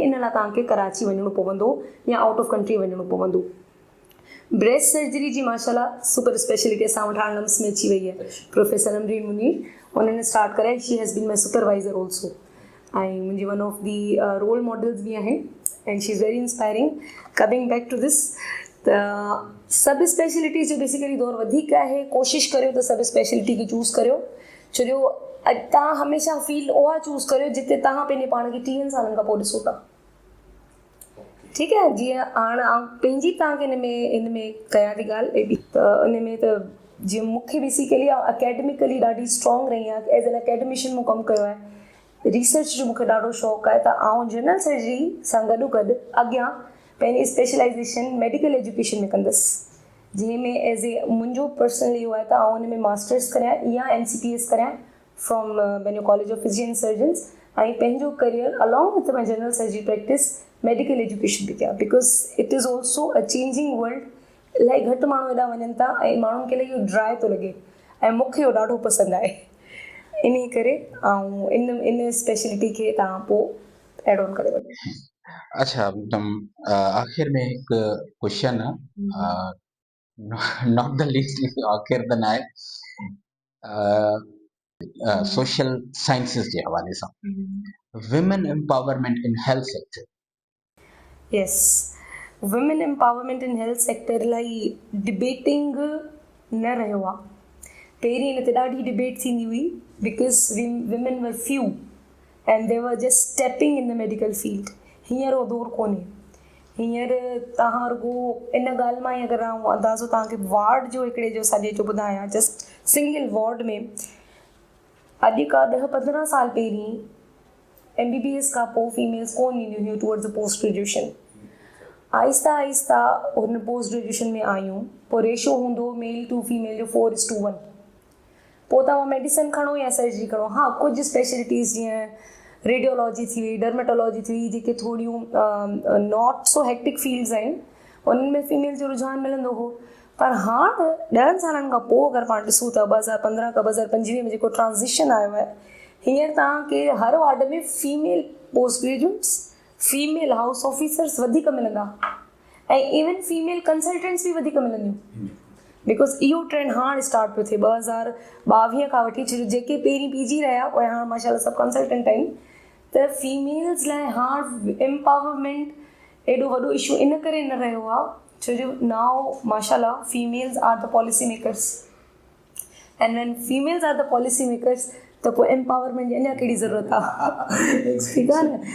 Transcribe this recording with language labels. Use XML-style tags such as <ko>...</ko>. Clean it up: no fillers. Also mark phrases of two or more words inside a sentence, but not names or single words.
<sd>इन लाइ तव्हांखे कराची वञिणो पवंदो या</sd> <en>out of country</en> <sd>वञिणो पवंदो.</sd> <en>breast surgery</en> <sd>जी माशाल्लाह</sd> <en>super speciality</en> <sd>असां वटि हाणे नम्स में अची वई आहे. प्रोफेसर अमरीन मुनीर उन्हनि स्टार्ट कराई.</sd> <en>she has been my supervisor also</en> <sd>ऐं मुंहिंजी</sd> <en>one of the role models</en> <sd>बि आहिनि</sd> <en>and she is very inspiring. coming back to this</en> <sd>त सभु स्पेशलिटीज़ जो बेसिकली दौर वधीक आहे. कोशिशि करियो त सभु स्पेशलिटी खे चूज़ करियो. छो जो तव्हां हमेशह फील्ड उहा चूज़ करियो जिते तव्हां पंहिंजे पाण खे 30 सालनि खां पोइ ॾिसो था. ठीकु आहे. जीअं हाणे पंहिंजी तव्हांखे इन में कयां थी ॻाल्हि त इन में त जीअं मूंखे बेसिकली अकेडमिकली ॾाढी स्ट्रॉन्ग रही आहे.</sd> <en>as an academician</en> <sd>मूं कमु कयो आहे. रिसर्च जो मूंखे ॾाढो शौक़ु आहे. त आउं</sd> <en>general surgery</en> <sd>सां गॾोगॾु अॻियां पंहिंजी स्पेशलाइज़ेशन</sd> <en>medical education</en> <sd>में कंदसि जंहिंमें</sd> <en>as a</en> <sd>मुंहिंजो पर्सनल इहो आहे त आउं हुन में मास्टर्स करियां या MCPS करियां फ्रॉम पंहिंजो कॉलेज ऑफ फिजिशियन सर्जन्स ऐं पंहिंजो करियर</sd> <en>along with my general surgery practice medical education</en> <sd>बि कयां</sd> <en>because it is also a changing world.</en> <sd>इलाही घटि माण्हू हेॾा वञनि था ऐं माण्हुनि खे इलाही इहो ड्राए थो लॻे ऐं मूंखे इहो ॾाढो पसंदि आहे. इन करे ऐं इन स्पेशलिटी खे तव्हां पोइ</sd> <en>add on</en> <sd>करे वठो.</sd> <ur>اچھا آخر میں ایک کوئسچن ہے,</ur> <en>not the least</en> <sd>आखिर त न आहे,</sd> <en>social sciences</en> <sd>जे हवाले सां</sd> <en>women empowerment in health sector. yes, women empowerment in health sector</en> <sd>इलाही डिबेटिंग न रहियो आहे. पहिरीं हिन ते ॾाढी डिबेट थींदी हुई</sd> <en>because women were few and they were just stepping in the medical field.</en> <sd>हींअर उहो दौरु कोन्हे. हींअर तव्हां रुगो इन ॻाल्हि मां ई अगरि आउं अंदाज़ो तव्हांखे वार्ड जो हिकिड़े जो सॼे जो ॿुधायां</sd> <en>just single ward</en> <sd>में अॼु खां 10-15 साल पहिरीं MBBS खां पोइ फीमेल्स कोन ईंदियूं हुयूं</sd> <en>towards the post graduation.</en> <sd>आहिस्ता आहिस्ता हुन</sd> <en>post graduation</en> <sd>में आयूं. पोइ रेशो हूंदो</sd> <en>male to female</en> <sd>जो 4:1. पोइ तव्हां मेडिसिन खणो या सर्जरी खणो. हा, कुझु स्पेशलिटीज़ जीअं रेडियोलॉजी थी वई, डर्मेटोलॉजी थी वई, जेके थोरियूं</sd> <en>not so hectic fields</en> <sd>आहिनि उन्हनि में फीमेल जो रुझान मिलंदो हो. पर हाणे 10 सालनि खां पोइ अगरि पाण ॾिसूं त 2015 खां 2025 में जेको ट्रांज़िशन आयो आहे हींअर तव्हांखे हर वार्ड में</sd> <en>female post graduates, female house officers</en> <sd>वधीक मिलंदा ऐं</sd> <en>even female consultants</en> <sd>बि वधीक मिलंदियूं बिकॉज इहो ट्रेंड हाणे स्टार्ट पियो थिए 2022 खां वठी. छो जेके पहिरीं PG रहिया उहे हाणे माशाल्लाह सभु कंसल्टेंट आहिनि. त फीमेल्स लाइ हाणे एम्पावरमेंट एॾो वॾो इशू इन करे न रहियो आहे छो जो</sd> <en>now mashallah females are the policy makers and when females are the policy makers</en> <sd>त पोइ एम्पावरमेंट जी अञा कहिड़ी ज़रूरत आहे. ठीकु आहे न.</sd>